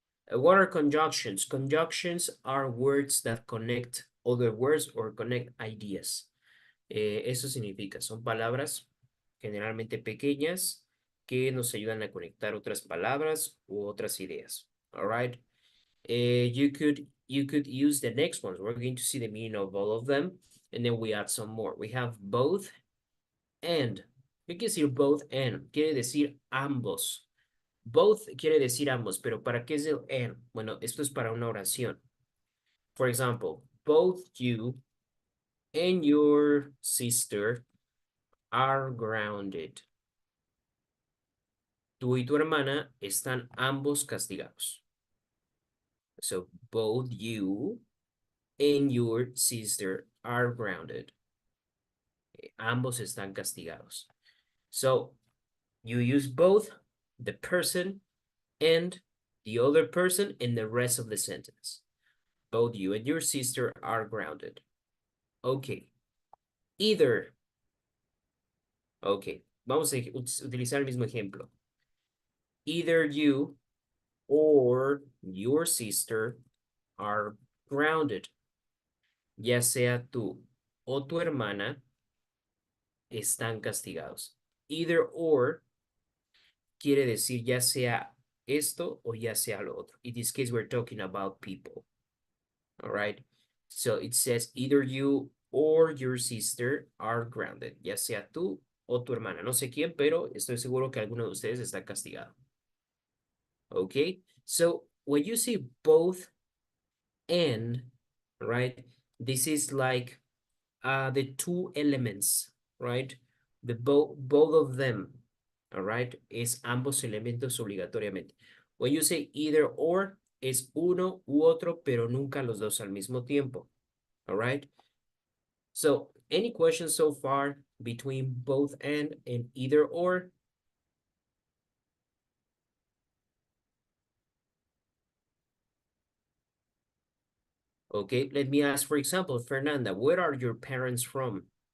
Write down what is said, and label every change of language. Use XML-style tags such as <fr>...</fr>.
<en>What are conjunctions? Conjunctions are words that connect other words or connect ideas.</en> <es>Eso significa, son palabras generalmente pequeñas que nos ayudan a conectar otras palabras u otras ideas.</es> <en>All right. You could use the next ones. We're going to see the meaning of all of them, and then we add some more. We have both and.</en> <es>¿Qué quiere decir</es> <en>both and?</en> <es>Quiere decir ambos. Both quiere decir ambos, pero ¿para qué es el and? Bueno, esto es para una oración.</es> <en>For example, both you and your sister are grounded.</en> <es>Tú y tu hermana están ambos castigados.</es> <en>So, both you and your sister are grounded.</en> <es>Ambos están castigados.</es> <en>So, you use both the person and the other person in the rest of the sentence. Both you and your sister are grounded. Okay. Either. Okay.</en> <es>Vamos a utilizar el mismo ejemplo.</es> <en>Either you or your sister are grounded.</en> <es>Ya sea tú o tu hermana están castigados.</es> <en>Either or</en> <es>quiere decir ya sea esto o ya sea lo otro.</es> <en>In this case, we're talking about people. All right. So it says either you or your sister are grounded.</en> <es>Ya sea tú o tu hermana. No sé quién, pero estoy seguro que alguno de ustedes está castigado.</es> <en>Okay. So when you say both and, right, this is like the 2 elements, right? The both of them, all right,</en> <es>es ambos elementos obligatoriamente.</es> <en>When you say either or,</en> <es>es uno u otro, pero nunca los dos al mismo tiempo,</es> <en>all right? So, any questions so far between both and either or? Okay, let me ask, for example, Fernanda, where are your parents from?</en>